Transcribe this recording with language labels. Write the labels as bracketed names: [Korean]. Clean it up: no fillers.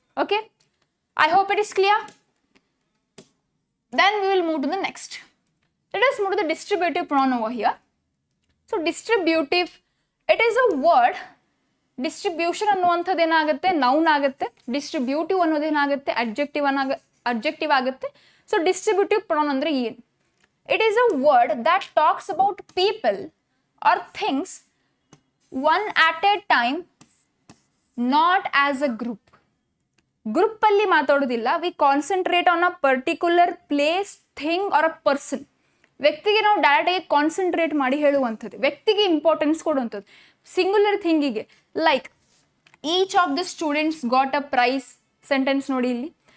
[English] Okay, I hope it is clear. Then we will move to the next. Let us move to the distributive pronoun over here. So distributive, it is a word. [Kannada] Distribution ಅನ್ನುವಂಥದ್ದು ಏನಾಗುತ್ತೆ, noun ಆಗುತ್ತೆ. Distributive ಅನ್ನೋದೇನಾಗುತ್ತೆ, adjective ಆಗುತ್ತೆ. So distributive pronoun ಅಂದರೆ ಏನು? [English] It is a word that talks about people or things one at a time, not as a group. [Kannada] Group ಅಲ್ಲಿ ಮಾತಾಡೋದಿಲ್ಲ. [English] We concentrate on a particular place, thing or a person. [Kannada] ವ್ಯಕ್ತಿಗೆ ನಾವು direct ಆಗಿ concentrate ಮಾಡಿ ಹೇಳುವಂಥದ್ದು, ವ್ಯಕ್ತಿಗೆ importance ಕೊಡುವಂಥದ್ದು. [English] singular ಥಿಂಗಿಗೆ like each of the students got a prize [Kannada] sentence ನೋಡಿ ಇಲ್ಲಿ.